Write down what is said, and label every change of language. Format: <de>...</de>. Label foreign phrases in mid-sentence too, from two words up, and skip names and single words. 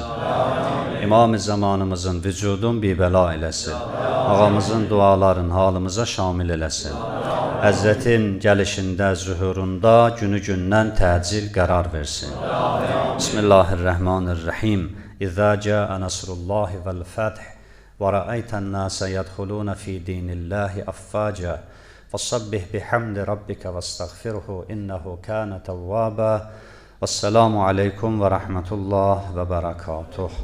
<az>İmam-ı zamanımızın vücudun bibəla eləsin. Ağamızın duaların halımıza şamil eləsin. Həzrətin gəlişində, zühurunda günü-gündən təcil qərar versin.</az> <ar>بسم الله الرحمن الرحيم. إذا جاء نصر الله والفتح وَرَأَيْتَ النَّاسَ يَدْخُلُونَ فِي دِينِ اللَّهِ أَفْوَاجًا فَصَبِّحْ بِحَمْدِ رَبِّكَ وَاسْتَغْفِرْهُ إِنَّهُ كَانَ تَوَّابًا وَالسَّلَامُ عَلَيْكُمْ وَرَحْمَةُ اللَّهِ وَبَرَكَاتُهُ</ar>